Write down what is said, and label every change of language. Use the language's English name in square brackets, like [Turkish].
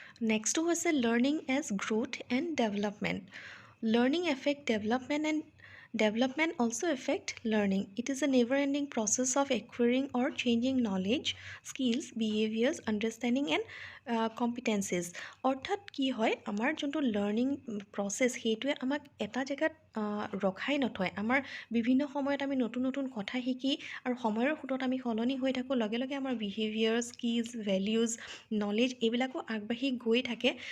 [English] নেক্সটটো [Assamese] হৈছে [English] Learning as growth and development. Learning affect development and development also affect learning. It is a never-ending process of acquiring or changing knowledge, skills, behaviors, understanding and competencies. [Assamese] অৰ্থাৎ কি হয়, আমাৰ যোনটো learning process সেইটোৱে আমাক এটা জেগাত ৰখাই নথয়। আমাৰ বিভিন্ন সময়ত আমি নতুন নতুন কথা শিকি আৰু সময়ৰ সোঁতত আমি সলনি হৈ থাকোঁ, লগে লগে আমাৰ বিহেভিয়াৰ, স্কিলছ, ভেলিউজ, নলেজ এইবিলাকো আগবাঢ়ি গৈ থাকে।